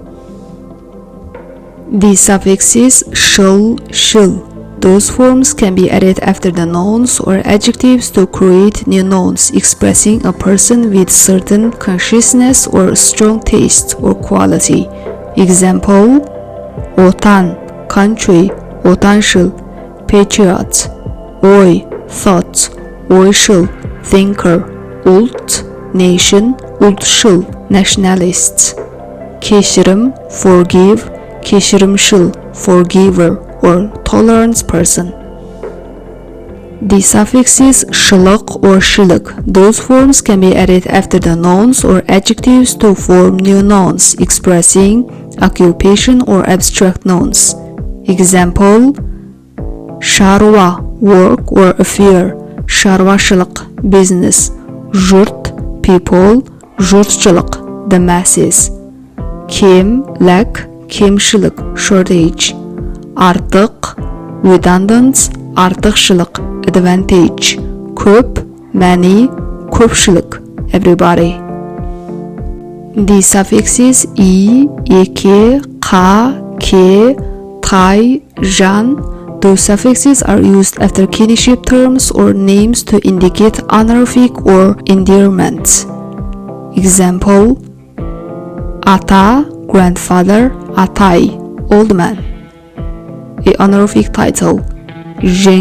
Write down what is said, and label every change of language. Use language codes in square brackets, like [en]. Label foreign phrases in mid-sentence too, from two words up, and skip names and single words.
[en] The suffixes [kk] шыл, шыл. [en] Those forms can be added after the nouns or adjectives to create new nouns, expressing a person with certain consciousness or strong taste or quality. Example, отан, country, отаншыл, patriot. Ой, thought, ойшыл, thinker. Ұлт, nation, ұлтшыл, nationalist. Кешірім, forgive, кешірімшіл, forgiver or tolerant person. The suffixes шылық or шілік. Those forms can be added after the nouns or adjectives to form new nouns, expressing occupation or abstract nouns. Example, шаруа, work or affair, шаруашылық, business. Жұрт, people, жұртшылық, the masses. Кем, lack, кемшілік, shortage. Артық, redundant, артықшылық, advantage. Көп, many, көпшілік, everybody. The suffixes [kk] и, еке, қа, ке, тай, жан. [en] Those suffixes are used after kinship terms or names to indicate honorific or endearment. Example, ата, grandfather, атай, old man. A honorific title.